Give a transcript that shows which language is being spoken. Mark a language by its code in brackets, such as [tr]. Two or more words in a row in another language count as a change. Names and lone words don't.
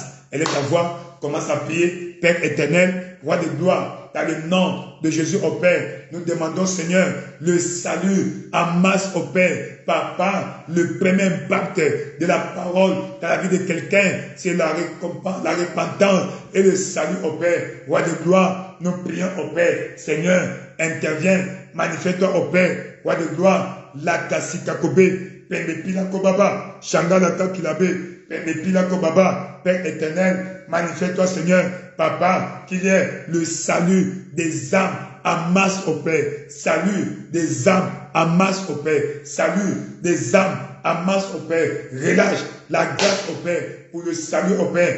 [fr] Et ta voix commence à prier, Père éternel, Roi de gloire, dans le nom de Jésus au Père, nous demandons, Seigneur, le salut en masse au Père. Papa, le premier impact de la parole dans la vie de quelqu'un, c'est la récompense, la repentance et le salut au Père. Roi de gloire, nous prions au Père. Seigneur, interviens, manifeste-toi au Père. Roi de gloire, la kasika kobe, Pemepila kobaba, Shangala kilabe, Pemepila kobaba, Père éternel, manifeste-toi, Seigneur, Papa, qu'il y ait le salut des âmes en masse au Père. Salut des âmes en masse au Père. Salut des âmes en masse au Père. Relâche la grâce au Père pour le salut au Père.